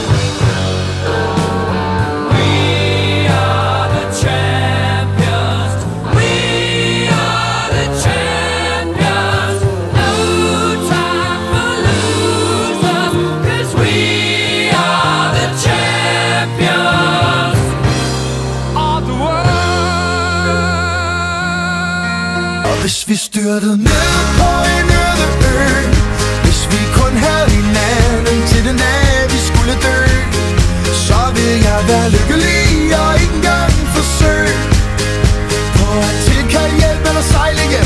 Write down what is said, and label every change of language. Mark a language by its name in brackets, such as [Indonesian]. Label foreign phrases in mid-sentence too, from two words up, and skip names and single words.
[English] We are the champions, we are the champions. No time for losers, 'cause we are the champions of the world. [Danish] Og hvis vi styrtede ned på en øde ø, hvis vi kun havde hinanden til den dag vi skulle dø, så vil jeg være lykkelig og ikke engang forsøge på at tilkalde hjælp eller sejle hjem.